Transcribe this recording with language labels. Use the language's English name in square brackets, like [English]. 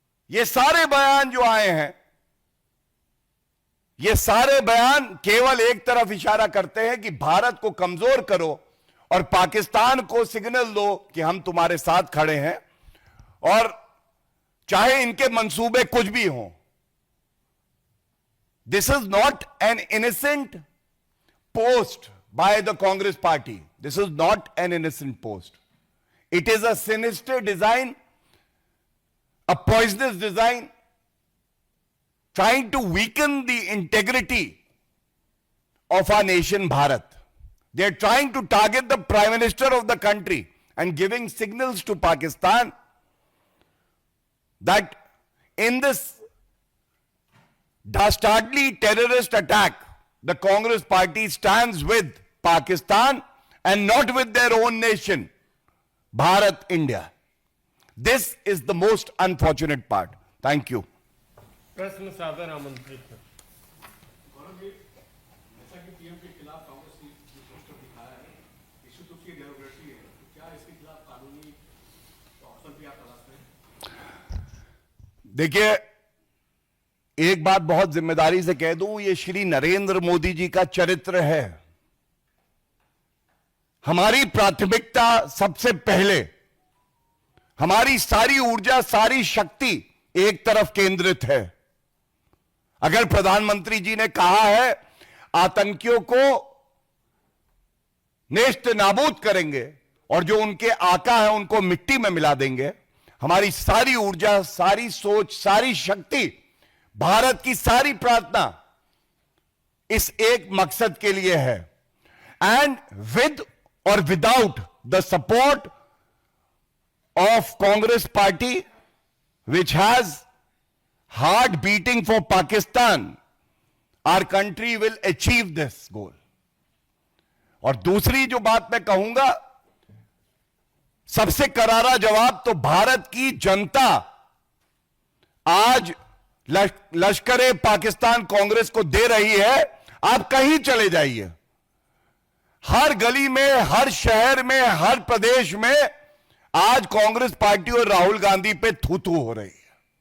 [Hindi] ये सारे बयान जो आए हैं, ये सारे बयान केवल एक तरफ इशारा करते हैं कि भारत को कमजोर करो और पाकिस्तान को सिग्नल दो कि हम तुम्हारे साथ खड़े हैं, और चाहे इनके मंसूबे कुछ भी हों। [English] This is not an innocent post by the Congress party. This is not an innocent post. It is a sinister design, a poisonous design, trying to weaken the integrity of our nation, Bharat. They are trying to target the Prime Minister of the country and giving signals to Pakistan that in this dastardly terrorist attack, the Congress party stands with Pakistan and not with their own nation, Bharat, India. This is the most unfortunate part. Thank you. [Hindi] प्रश्न सादर आमंत्रित है। गौरव जी, जैसा कि PM के खिलाफ कांग्रेस ने जो पोस्टर दिखाया है, इश्यू तो उसकी डेमोक्रेसी है, तो क्या इसके खिलाफ कानूनी ऑप्शन भी आप तलाशते हैं? देखिए, एक बात बहुत जिम्मेदारी से कह दूं, ये श्री नरेंद्र मोदी जी का चरित्र है। हमारी प्राथमिकता सबसे पहले, हमारी सारी ऊर्जा, सारी शक्ति एक तरफ केंद्रित है। अगर प्रधानमंत्री जी ने कहा है आतंकियों को नेस्त नाबूद करेंगे और जो उनके आका है उनको मिट्टी में मिला देंगे, हमारी सारी ऊर्जा, सारी सोच, सारी शक्ति, भारत की सारी प्रार्थना इस एक मकसद के लिए है। [English] And with और without the support of Congress party which has heart beating for Pakistan, our country will achieve this goal. [Hindi] और दूसरी जो बात मैं कहूंगा, सबसे करारा जवाब तो भारत की जनता आज लश्कर-ए पाकिस्तान कांग्रेस को दे रही है। आप कहीं चले जाइए, हर गली में, हर शहर में, हर प्रदेश में आज कांग्रेस पार्टी और राहुल गांधी पे थू-थू हो रही है।